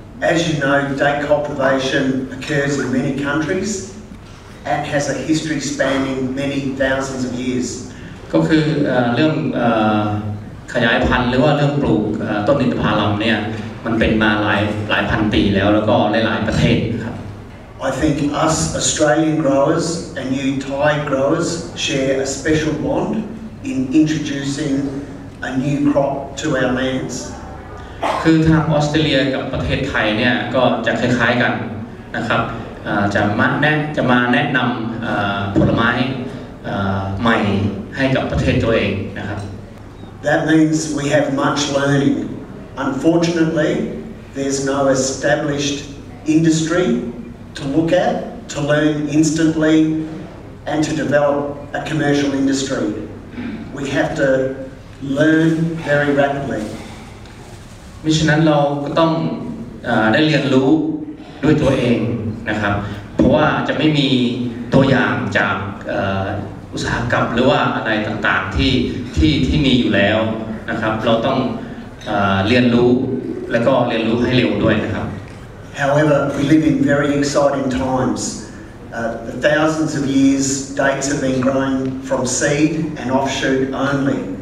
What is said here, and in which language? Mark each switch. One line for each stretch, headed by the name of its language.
English: As you know, date cultivation occurs in many countries and has a history spanning many thousands of years.
Thai: ก็คือเรื่องขยายพันธุ์หรือว่าเรื่องปลูกต้นอินทผลัมเนี่ยมันเป็นมาหลายพันปีแล้วก็หลายประเทศครับ
English: I think us Australian growers and you Thai growers share a special bond in introducing a new crop to our lands.
Thai: คือทางออสเตรเลียกับประเทศไทยเนี่ยก็จะคล้ายๆกันนะครับจะมาแนะนำผลไม้ใหม่ให้กับประเทศตัวเองนะครับ
English: That means we have much learning. Unfortunately, there's no established industry to look at, to learn instantly, and to develop a commercial industry. We have to learn very rapidly.
Thai: มิฉะนั้นเราก็ต้องได้เรียนรู้ด้วยตัวเองนะครับเพราะว่าจะไม่มีตัวอย่างจากอุตสาหกรรมหรือว่าอะไรต่างๆที่มีอยู่แล้วนะครับเราต้องเรียนรู้และก็เรียนรู้ให้เร็วด้วยนะครับ
English: However, we live in very exciting times. The thousands of years dates have been grown from seed and offshoot only.